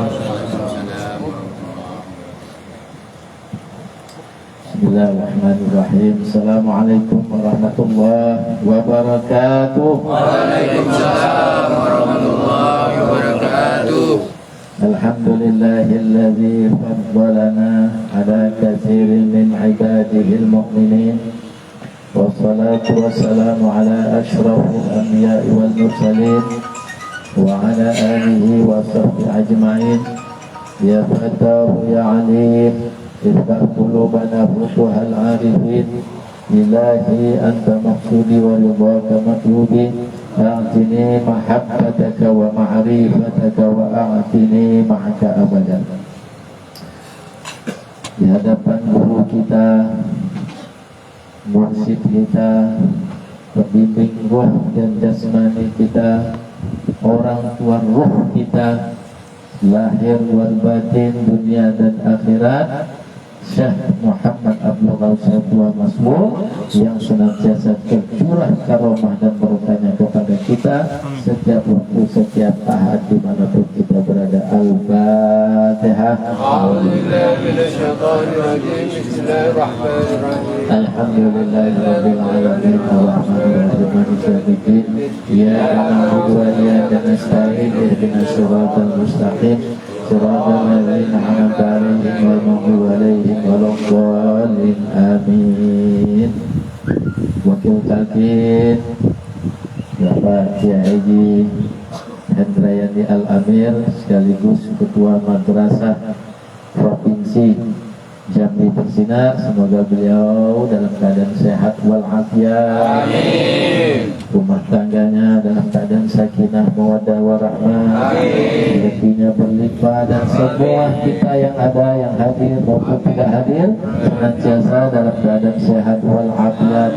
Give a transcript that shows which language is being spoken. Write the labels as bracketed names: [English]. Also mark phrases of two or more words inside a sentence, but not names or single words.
[Arabic] بسم الله الرحمن الرحيم. السلام عليكم ورحمة الله وبركاته. وعليكم السلام ورحمة الله وبركاته. الحمد لله الذي فضلنا على كثير من عباده المؤمنين. والصلاة والسلام على أشرف الأنبياء والمرسلين وعلى آله وصحبه أجمعين. يا فتاح يا عليم افتح قلوبنا فتوح العارفين. إلهي أنت مقصودي ورضاك مطلوبي. أعطني محبتك ومعرفتك وأعطني معك أبدا. [Indonesian] Di hadapan guru kita, mursyid kita, pembimbing ruh dan jasmani kita, orang tua ruh kita, lahir wal batin, dunia dan akhirat, Syekh Muhammad Abdul Ghaus Saifullah Maslul, yang senantiasa tercurah karomah dan berkahnya kepada kita setiap waktu, setiap saat, dimanapun kita berada. Al-Fatihah. [Arabic] الحمد لله رب العالمين. الرحمن الرحيم مالك يوم الدين. إياك نعبد وإياك نستعين اهدنا الصراط المستقيم. صراط الذين أنعمت عليهم غير المغضوب عليهم ولا الضالين. [Indonesian] Amin. Wakil Takin Bapak Kiai Haji Hendrayani Al-Amir, sekaligus Ketua Madrasah Provinsi Jambi Bersinar, semoga beliau dalam keadaan sehat walafiat. Amin. Rumah tangganya dalam keadaan [Arabic] سكينة مودة ورحمة, [Indonesian] rezekinya berlimpah, dan semua kita yang ada, yang hadir maupun tidak hadir, senantiasa dalam keadaan sehat walafiat.